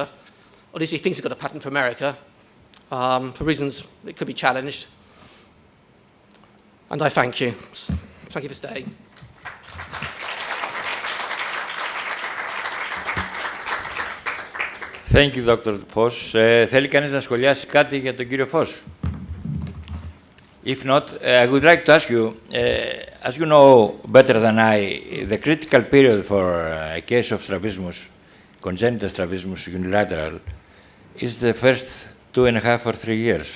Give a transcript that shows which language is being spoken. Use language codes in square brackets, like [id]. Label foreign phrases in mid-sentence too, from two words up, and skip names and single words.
[en] Or at least he thinks he's got a patent for America. For reasons it could be challenged. And I thank you. Thank you for staying. Thank you, Dr. Foss. [el] Θέλει κανείς να σχολιάσει κάτι για τον κύριο Foss? [en] If not, I would like to ask you, as you know better than I, the critical period for a case of strabismus, congenital strabismus unilateral, is the first 2.5 or 3 years.